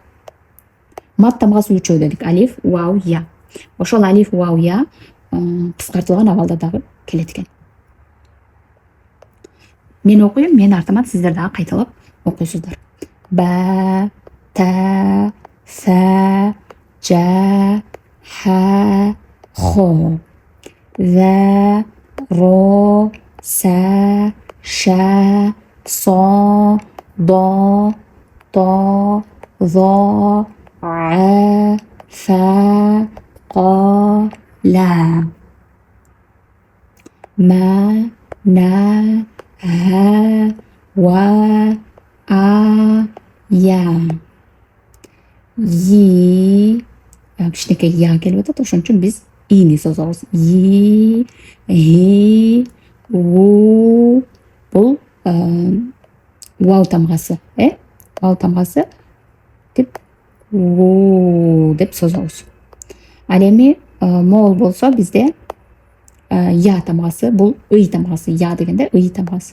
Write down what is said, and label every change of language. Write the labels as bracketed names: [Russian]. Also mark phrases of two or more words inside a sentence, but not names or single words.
[Kyrgyz] Мат тамгасы үчөө дедик. Алиф, вау, я. Ошол алиф, вау, я кыскартылган абалда дагы келет экен. Мен окуйм, мен артыман сиздер дагы кайталап окуйсуздар. [Arabic] Ба, та, са, жа, ха, хо. За, ро, са, ша, со, до, то, зо, а, фа, qa, la. Ma, na, ha, wa, a, ya. Yi. [Kyrgyz] Кичинекей я келип атат, ошон үчүн биз ини созобуз. [Arabic] Yi, hi, у. [Kyrgyz] Бул вау тамгасы, вау тамгасы деп у деп созобуз. Ал эми моол болсо бизде я тамгасы, бул ый тамгасы, я дегенде ый тамгасы.